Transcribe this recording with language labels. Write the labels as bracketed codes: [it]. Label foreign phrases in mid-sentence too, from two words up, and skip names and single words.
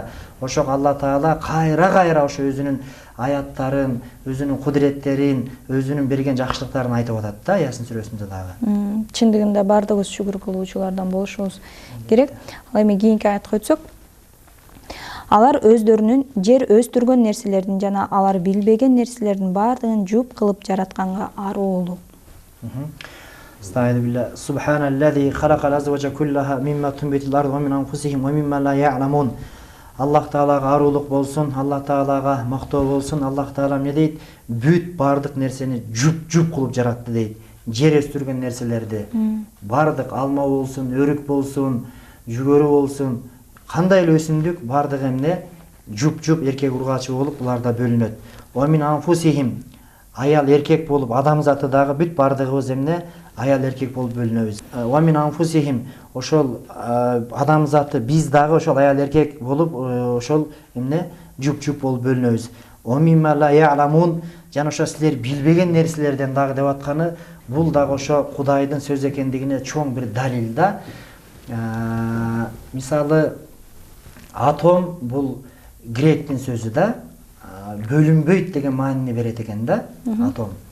[ky] Ошо Алла Таала кайра-кайра ошо өзүнүн аяттарын, өзүнүн кудуреттерин, өзүнүн берген жакшылыктарын айтып атат да, Ясин сүрөсүндө дагы. Чындыгында бардыгыбыз шүгүр кылуучулардан болушубуз керек. Ал эми кийинки аятка өтсөк, алар өздөрүнүн жер өстүргөн нерселердин жана алар билбеген нерселердин баардыгын жуп кылып жаратканга аруулуу. [ar] أستعيذ بالله. سبحان الذي خلق الأزواج كلها مما تنبت الأرض ومن أنفسهم ومما لا يعلمون. [ky] Аллах Таалага арулук болсун, Аллах Таалага мактоо болсун. Аллах Таала эмне дейт? Бүт бардык нерсени жуп кылып жаратты дейт. Жер өстүргөн нерселерди. Бардык алма болсун, өрүк болсун, жүгөрү болсун, кандай эле өсүмдүк бардыгы эмне? Жуп эркек ургачы болуп буларда бөлүнөт. [ar] ومن أنفسهم. [ky] Аял эркек болуп, адам заты дагы бүт бардыгыбыз эмне? Аял эркек болуп бөлүнөбүз. [ar] ومن أنفسهم. [ky] Ошол адам заты биз дагы ошол аял эркек болуп, ошол эмне? Жуп болуп бөлүнөбүз. [ar] ومما لا يعلمون. [ky] Жана ошо силер билбеген нерселерден дагы деп атканы, бул дагы ошо Кудайдын сөзү экендигине чоң бир далил да. Мисалы, атом бул гректин сөзү да. Бөлүнбөйт деген маанини берет экен да, атом.